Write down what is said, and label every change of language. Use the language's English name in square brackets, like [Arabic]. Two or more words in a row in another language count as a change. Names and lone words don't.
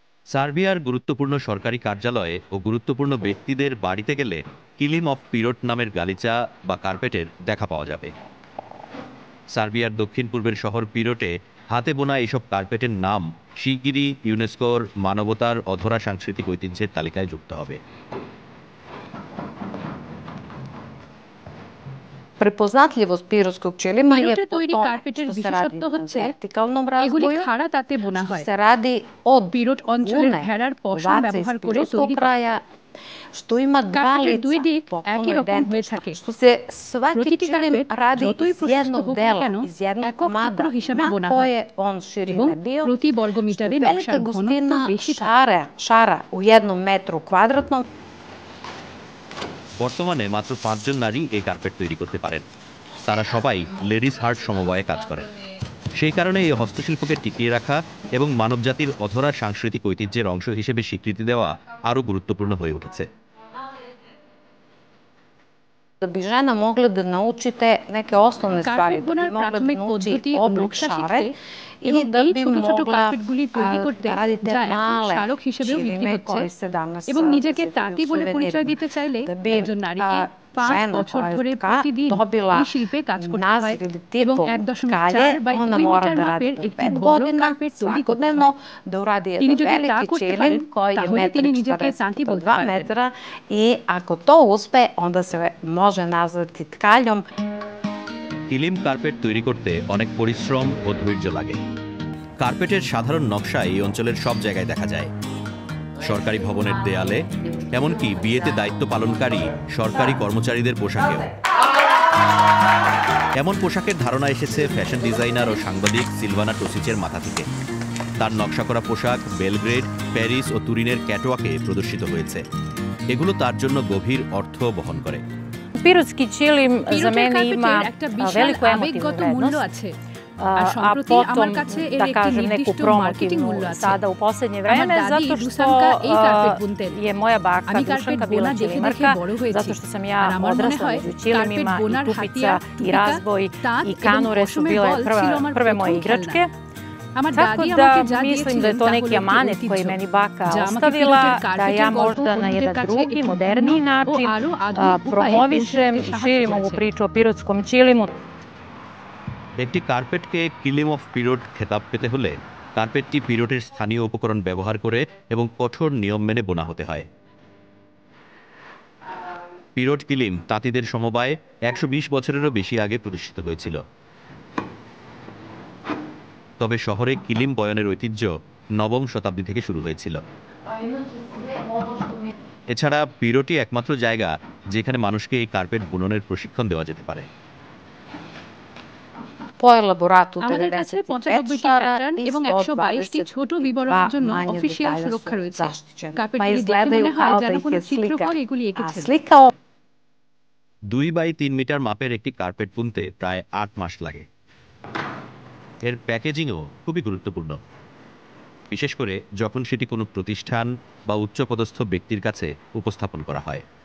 [Bangla] সার্বিয়ার গুরুত্বপূর্ণ সরকারি কার্যালয়ে ও গুরুত্বপূর্ণ ব্যক্তিদের বাড়িতে গেলে কিলিম অফ পিরোট নামের গালিচা বা কার্পেটের দেখা পাওয়া যাবে। সার্বিয়ার দক্ষিণ পূর্বের শহর পিরোটে হাতে বোনা এসব কার্পেটের নাম শিগগিরই ইউনেস্কোর মানবতার অধরা সাংস্কৃতিক ঐতিহ্যের তালিকায় যুক্ত হবে। [Serbian] Prepoznatljivost pirotskog čelima je [Bangla] পিরোটে [Serbian] po [Bangla] তৈরি [Serbian] tome [Bangla] কার্পেটের [Serbian] što se radi [Bangla] বিশেষত্ব [Serbian] na [Bangla] হচ্ছে [Serbian] vertikalnom [Bangla] এগুলি [Serbian] razboju, [Bangla] খাড়া তাতে বোনা [Serbian] što [Bangla] হয়। [Serbian] se radi od [Bangla] পিরোট অঞ্চলের [Serbian] Une [Bangla] ভেড়ার পশম [Serbian] ovaca iz [Bangla] ব্যবহার করে [Serbian] pirotskog [Bangla] তৈরি করে। [Serbian] kraja, što ima dva [Bangla] কার্পেটের দুই [Serbian] lica, [Bangla] দিক [Serbian] potpuno [Bangla] একই রকম হয়ে [Serbian] identična, [Bangla] থাকে। [Serbian] što se svaki [Bangla] প্রতিটি [Serbian] čilim [Bangla] কার্পেট [Serbian] radi [Bangla] যতই [Serbian] iz [Bangla] প্রশস্ত [Serbian] jednog [Bangla] হোক না [Serbian] dela, [Bangla] কেন [Serbian] iz jednog [Bangla] একক [Serbian] komada [Bangla] টুকরো হিসাবে [Serbian] na [Bangla] বোনা হয় [Serbian] koje on [Bangla] এবং [Serbian] širine bio, [Bangla] প্রতি [Serbian] što [Bangla] বর্গমিটারে [Serbian] velika [Bangla] নকশার ঘনত্ব [Serbian] gustina [Bangla] বেশি থাকে। [Serbian] šara u jednom metru kvadratnom। [Bangla] বর্তমানে মাত্র 5 জন নারী এই কার্পেট তৈরি করতে পারেন। তারা সবাই লেডিস হার্ট সমবায়ে কাজ করেন। সেই কারণে এই হস্তশিল্পকে টিকিয়ে রাখা এবং মানবজাতির অধরা সাংস্কৃতিক ঐতিহ্যের অংশ হিসেবে স্বীকৃতি দেওয়া আরও গুরুত্বপূর্ণ হয়ে উঠেছে। [Serbian] Da bi žena mogla da naučite neke osnovne stvari, [Bangla] কার্পেট [Serbian] da bi [Bangla] বোনার [Serbian] mogla da [Bangla] প্রাথমিক [Serbian] nauči [Bangla] পদ্ধতি ও [Serbian] oblik [Bangla] নকশা [Serbian] šare [Bangla] শিখতে [Serbian] i [Bangla] এবং [Serbian] da [Bangla] এই [Serbian] bi [Bangla] ছোট ছোট [Serbian] mogla [Bangla] কার্পেটগুলি তৈরি করতে, [Serbian] da radite [Bangla] যা এখন [Serbian] male [Bangla] স্মারক হিসেবেও বিক্রি [Serbian] čilime [Bangla] হচ্ছে, [Serbian] koji se danas [Bangla] এবং নিজেকে [Serbian] nazivaju [Bangla] তাঁতি বলে পরিচয় [Serbian] suvenirima. [Bangla] দিতে চাইলে [Serbian] Da bi [Bangla] একজন নারীকে 5 [Serbian] žena [Bangla] বছর [Serbian] koja je [Bangla] ধরে [Serbian] tka [Bangla] প্রতিদিন [Serbian] dobila [Bangla] এই শিল্পে কাজ করতে হয় [Serbian] naziv ili [Bangla] এবং [Serbian] titul [Bangla] 1.4 [Serbian] tkalje, [Bangla] বাই [Serbian] ona [Bangla] 2 [Serbian] mora [Bangla] মিটার [Serbian] da radi [Bangla] মাপের [Serbian] po [Bangla] একটি [Serbian] 5 [Bangla] বড় [Serbian] godina [Bangla] কার্পেট তৈরি করতে [Serbian] svakodnevno, [Bangla] হয়। [Serbian] da uradi [Bangla] তিনি [Serbian] jedan [Bangla] যদি তা [Serbian] veliki [Bangla] করতে [Serbian] čilim [Bangla] পারেন [Serbian] koji je [Bangla] তাহলে তিনি নিজেকে [Serbian] 1,40 [Bangla] তাঁতি [Serbian] puta [Bangla] বলতে [Serbian] 2 [Bangla] পারবেন। [Serbian] metra i ako to uspe, onda se može nazvati tkaljom। [Bangla] কিলিম কার্পেট তৈরি করতে অনেক পরিশ্রম ও ধৈর্য লাগে। কার্পেটের সাধারণ নকশা এই অঞ্চলের সব জায়গায় দেখা যায়, সরকারি ভবনের দেয়ালে, এমনকি বিয়েতে দায়িত্ব পালনকারী সরকারি কর্মচারীদের পোশাকেও। এমন পোশাকের ধারণা এসেছে ফ্যাশন ডিজাইনার ও সাংবাদিক সিলভানা টোসিচের মাথা থেকে। তার নকশা করা পোশাক বেলগ্রেড, প্যারিস ও তুরিনের ক্যাটওয়াকে প্রদর্শিত হয়েছে। এগুলো তার জন্য গভীর অর্থ বহন করে। [Serbian] Pirotski čilim za [Bangla] পিরোটের [Serbian] mene [Bangla] কার্পেটের [Serbian] ima [Bangla] একটা বিশাল [Serbian] veliku emotivnu [Bangla] আবেগগত মূল্য [Serbian] vrednost, [Bangla] আছে, আর [Serbian] a [Bangla] সম্প্রতি আমার [Serbian] potom, [Bangla] কাছে এর [Serbian] da [Bangla] একটি [Serbian] kažem, neku [Bangla] নির্দিষ্ট মার্কেটিং মূল্য [Serbian] promotivnu [Bangla] আছে। [Serbian] sada u poslednje [Bangla] আমার [Serbian] vreme, [Bangla] দাদি [Serbian] zato što [Bangla] দুসানকা এই কার্পেট বুনতেন। [Serbian] je moja baka [Bangla] আমি কার্পেট [Serbian] Dušanka [Bangla] বোনা [Serbian] bila [Bangla] দেখে দেখে [Serbian] čilimarka, [Bangla] বড় হয়েছি, [Serbian] zato što sam [Bangla] আর [Serbian] ja [Bangla] আমার মনে [Serbian] odrasla [Bangla] হয় [Serbian] među [Bangla] কার্পেট [Serbian] čilimima i [Bangla] বোনার [Serbian] tupica [Bangla] হাতিয়া, [Serbian] i [Bangla] টুপিকা, [Serbian] razboj [Bangla] তাঁত [Serbian] i [Bangla] এবং [Serbian] kanure su [Bangla] পশমের [Serbian] bile [Bangla] বল ছিল আমার [Serbian] prve moje [Bangla] প্রথম খেলনা। [Serbian] igračke. [Bangla] আমার [Serbian] Tako [Bangla] দাদি আমাকে যা [Serbian] da mislim da [Bangla] দিয়েছিলেন [Serbian] je to [Bangla] তা [Serbian] neki [Bangla] হলো একটি [Serbian] amanet [Bangla] ঐতিহ্য, [Serbian] koji meni baka [Bangla] যা আমাকে [Serbian] ostavila, [Bangla] পিরোটের [Serbian] da [Bangla] কার্পেটের [Serbian] ja [Bangla] গল্প [Serbian] možda na [Bangla] অন্যদের [Serbian] jedan [Bangla] কাছে [Serbian] drugi, [Bangla] একটু ভিন্ন [Serbian] moderniji [Bangla] ও [Serbian] način [Bangla] আরো আধুনিক উপায়ে পৌঁছে [Serbian] promovišem [Bangla] দিতে [Serbian] i [Bangla] সাহায্য [Serbian] širim ovu [Bangla] করেছে। [Serbian] priču o pirotskom čilimu. [Bangla] একটি কার্পেটকে কিলিম অফ পিরোট খেতাব পেতে হলে কার্পেটটি পিরোটের স্থানীয় উপকরণ ব্যবহার করে এবং কঠোর নিয়ম মেনে বোনা হতে হয়। পিরোট কিলিম তাঁতিদের সমবায় 120 বছরেরও বেশি আগে প্রতিষ্ঠিত হয়েছিল। তবে শহরে কিলিম বয়নের ঐতিহ্য নবম শতাব্দী থেকে শুরু হয়েছিল। এছাড়া পিরোটই একমাত্র জায়গা যেখানে মানুষকে এই কার্পেট বুননের প্রশিক্ষণ দেওয়া যেতে পারে। [Serbian] Po elaboratu [Bangla] আমাদের কাছে [Serbian] 95 [Bangla] 95টি [Serbian] šara [Bangla] প্যাটার্ন [Serbian] i [Bangla] এবং 122টি ছোট [Serbian] 122 [Bangla] বিবরণের জন্য [Serbian] manje [Bangla] অফিসিয়াল [Serbian] detalja [Bangla] সুরক্ষা [Serbian] su [Bangla] রয়েছে। [Serbian] zaštićeni. Pa [Bangla] কার্পেটগুলি দেখে [Serbian] izgledaju [Bangla] মনে হয় [Serbian] kao [Bangla] যেন [Serbian] da ih [Bangla] কোনো [Serbian] je [Bangla] চিত্রকর এগুলি এঁকেছেন। [Serbian] slikao। [Bangla] 2 বাই 3 মিটার মাপের একটি কার্পেট বুনতে প্রায় 8 মাস লাগে। এর প্যাকেজিংও খুবই গুরুত্বপূর্ণ, বিশেষ করে যখন সেটি কোনো প্রতিষ্ঠান বা উচ্চপদস্থ ব্যক্তির কাছে উপস্থাপন করা হয়।